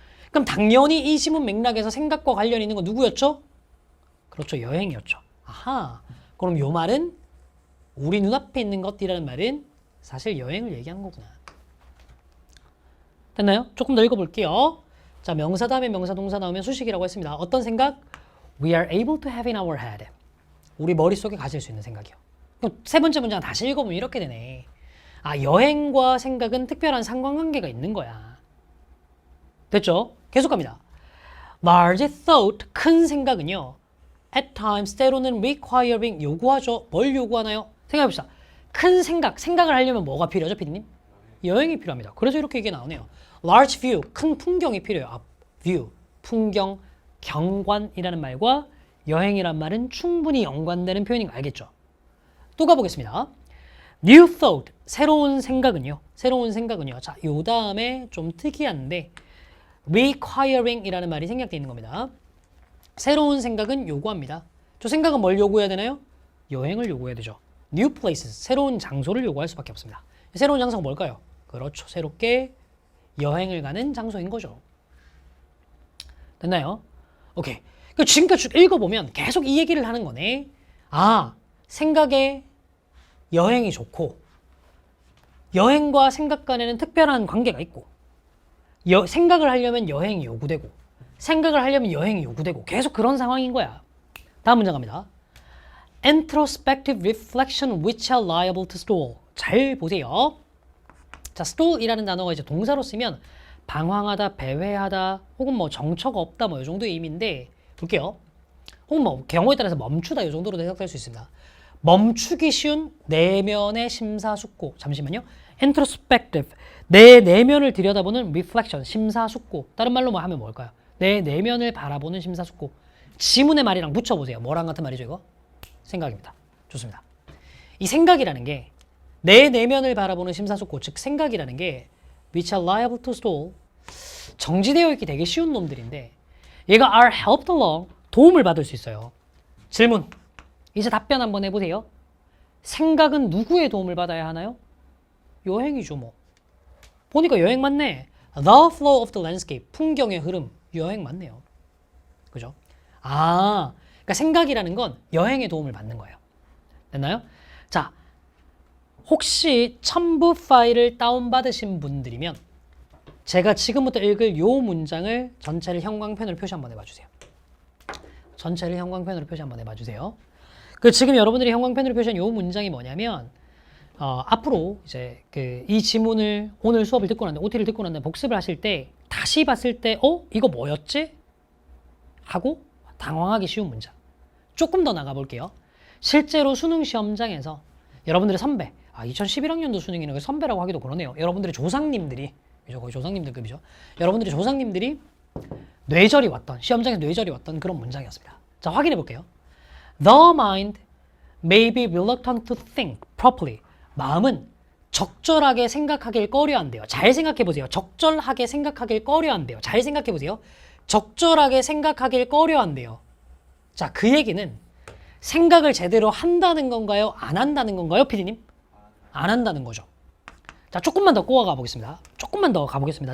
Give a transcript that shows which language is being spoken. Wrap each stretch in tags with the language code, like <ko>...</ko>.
<ko>그럼 당연히 이 지문 맥락에서 생각과 관련이 있는 건 누구였죠? 그렇죠. 여행이었죠. 그럼 요 말은 우리 눈앞에 있는 것이라는 말은 사실 여행을 얘기한 거구나. 됐나요? 조금 더 읽어볼게요. 자, 명사 다음에 명사 동사 나오면 수식이라고 했습니다. 어떤 생각?</ko> <en>We are able to have in our head.</en> <ko>우리 머릿속에 가질 수 있는 생각이요. 그럼 세 번째 문장 다시 읽어보면 이렇게 되네. 여행과 생각은 특별한 상관관계가 있는 거야. 됐죠? 계속 갑니다.</ko> <en>Large thought,</en> <ko>큰 생각은요.</ko> <en>At times,</en> <ko>때로는</ko> <en>requiring,</en> <ko>요구하죠. 뭘 요구하나요? 생각해봅시다. 큰 생각을 하려면 뭐가 필요하죠, 피디님? 여행이 필요합니다. 그래서 이렇게 얘기 나오네요.</ko> <en>Large view,</en> <ko>큰 풍경이 필요해요. view, 풍경, 경관이라는 말과 여행이란 말은 충분히 연관되는 표현인 거 알겠죠? 또 가보겠습니다.</ko> <en>New thought,</en> <ko>새로운 생각은요. 자, 요 다음에 좀 특이한데 requiring이라는 말이 생략되어 있는 겁니다. 새로운 생각은 요구합니다. 저 생각은 뭘 요구해야 되나요? 여행을 요구해야 되죠.</ko> <en>new places,</en> <ko>새로운 장소를 요구할 수밖에 없습니다. 새로운 장소가 뭘까요? 그렇죠. 새롭게 여행을 가는 장소인 거죠. 됐나요? 오케이. 지금까지 쭉 읽어보면 계속 이 얘기를 하는 거네. 아, 생각에 여행이 좋고 여행과 생각 간에는 특별한 관계가 있고 생각을 하려면 여행이 요구되고 생각을 하려면 여행이 요구되고 계속 그런 상황인 거야. 다음 문장 갑니다.</ko> <en>Introspective reflection which are liable to stall.</en> <ko>잘 보세요. 자, stall이라는 단어가 이제 동사로 쓰면 방황하다, 배회하다, 혹은 뭐 정처가 없다, 뭐 이 정도의 의미인데 볼게요. 혹은 뭐 경우에 따라서 멈추다 이 정도로도 해석될 수 있습니다. 멈추기 쉬운 내면의 심사숙고. 잠시만요. Introspective, 내 내면을 들여다보는 reflection, 심사숙고. 다른 말로 뭐 하면 뭘까요? 내 내면을 바라보는 심사숙고. 지문의 말이랑 붙여보세요. 뭐랑 같은 말이죠 이거? 생각입니다. 좋습니다. 이 생각이라는 게 내 내면을 바라보는 심사숙고, 즉 생각이라는 게</ko> <en>which are liable to stall,</en> <ko>정지되어 있기 되게 쉬운 놈들인데 얘가</ko> <en>are helped along,</en> <ko>도움을 받을 수 있어요. 질문, 이제 답변 한번 해보세요. 생각은 누구의 도움을 받아야 하나요? 여행이죠 뭐. 보니까 여행 맞네.</ko> <en>The flow of the landscape,</en> <ko>풍경의 흐름, 여행 맞네요. 그죠? 아, 그러니까 생각이라는 건 여행의 도움을 받는 거예요. 됐나요? 자, 혹시 첨부 파일을 다운받으신 분들이면 제가 지금부터 읽을 요 문장을 전체를 형광펜으로 표시 한번 해봐주세요. 전체를 형광펜으로 표시 한번 해봐주세요. 지금 여러분들이 형광펜으로 표시한 요 문장이 뭐냐면 앞으로 이제 이 지문을 오늘 수업을 듣고 난 다음에 OT를 듣고 난 다음에 복습을 하실 때 다시 봤을 때 이거 뭐였지? 하고 당황하기 쉬운 문장. 조금 더 나가볼게요. 실제로 수능 시험장에서 여러분들의 선배, 2011학년도 수능이는 선배라고 하기도 그러네요. 여러분들의 조상님들이, 거의 조상님들급이죠. 여러분들의 조상님들이 뇌절이 왔던, 시험장에서 뇌절이 왔던 그런 문장이었습니다. 자, 확인해 볼게요.</ko> <en>The mind may be reluctant to think properly.</en> <ko>마음은 적절하게 생각하길 꺼려한대요. 잘 생각해 보세요. 적절하게 생각하길 꺼려한대요. 잘 생각해 보세요. 적절하게 생각하길 꺼려한대요. 자, 그 얘기는 생각을 제대로 한다는 건가요? 안 한다는 건가요, 피디님? 안 한다는 거죠. 자, 조금만 더 꼬아가 보겠습니다. 조금만 더 가보겠습니다.</ko>